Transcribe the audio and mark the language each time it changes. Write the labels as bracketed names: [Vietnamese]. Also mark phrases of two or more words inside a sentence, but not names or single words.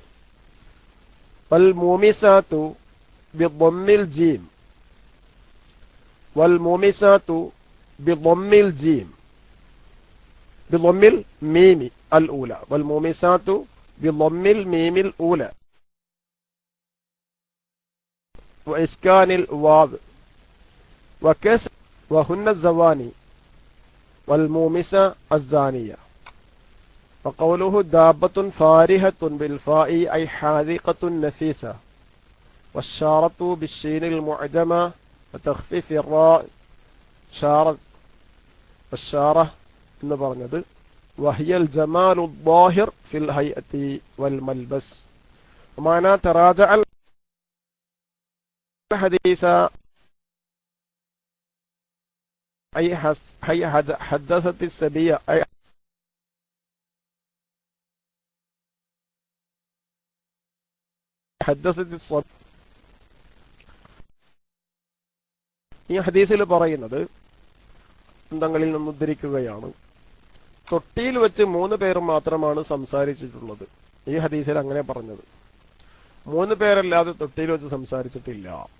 [Arabic] والمومسات بضم الجيم والمومسات بضم الجيم بضم الميم الأولى والمومسات بضم الميم الأولى وإسكان الواو وكسر وهن الزواني والمومسة الزانية. وقوله دابة فارهة بالفاء أي حاذقة نفيسة والشارة بالشين المعجمة وتخفيف الراء شارة والشارة [Malayalam] എന്ന് പറഞ്ഞത് [Arabic] وهي الجمال الظاهر في الهيئة والملبس. ومعنى تراجع الحديث أي حدثت السبية أي حدثت الصبي. [Malayalam] ഈ ഹദീസിൽ പറയുന്നത് ങ്ങളിൽ നിന്ന് ഉദ്ധരിക്കുകയാണ്, തൊട്ടിയിൽ വെച്ച് 3 പേർ മാത്രമാണ് സംസാരിച്ചിട്ടുള്ളത്. ഈ ഹദീസിൽ അങ്ങനെ പറഞ്ഞത്, 3 പേരല്ലാതെ തൊട്ടിയിൽ വെച്ച് സംസാരിച്ചിട്ടില്ല.